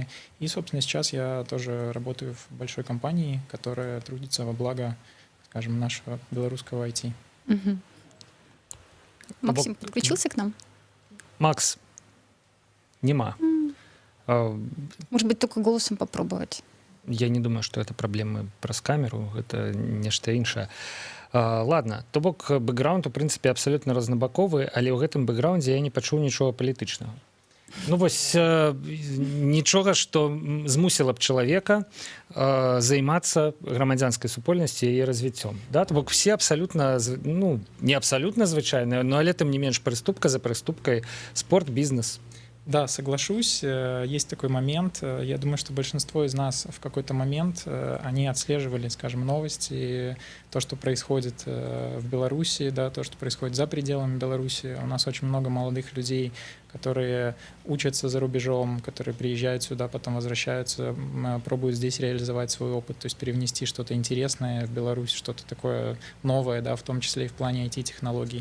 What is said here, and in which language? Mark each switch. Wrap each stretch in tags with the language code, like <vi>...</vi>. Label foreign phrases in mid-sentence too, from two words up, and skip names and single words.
<ru>И, собственно, сейчас я тоже работаю в большой компании, которая трудится во благо, скажем, нашего белорусского IT. Угу. Максим подключился к нам?</ru> <be>Макс, нема.</be> <ru>Может быть, только голосом попробовать? Я не думаю,</ru> <be>што это праблемы праз камеру, гэта нешта іншае. Ладно, то бок бэкграунд, у прынцыпе, абсалютна рознабаковы, але ў гэтым бэкграундзе я не пачуў нічога палітычнага. Ну вось, нічога, што змусіла б чалавека займацца грамадзянскай супольнасцю і яе развіццём. Да? То бок все абсалютна, ну, не абсалютна звычайныя, но але тым не менш прыступка за прыступкай, спорт, бізнес. Да,</be> <ru>соглашусь. Есть такой момент. Я думаю, что большинство из нас в какой-то момент, они отслеживали, скажем, новости, то, что происходит в Беларуси, да, то, что происходит за пределами Беларуси. У нас очень много молодых людей, которые учатся за рубежом, которые приезжают сюда, потом возвращаются, пробуют здесь реализовать свой опыт, то есть привнести что-то интересное в Беларусь, что-то такое новое, да, в том числе и в плане IT-технологий.</ru>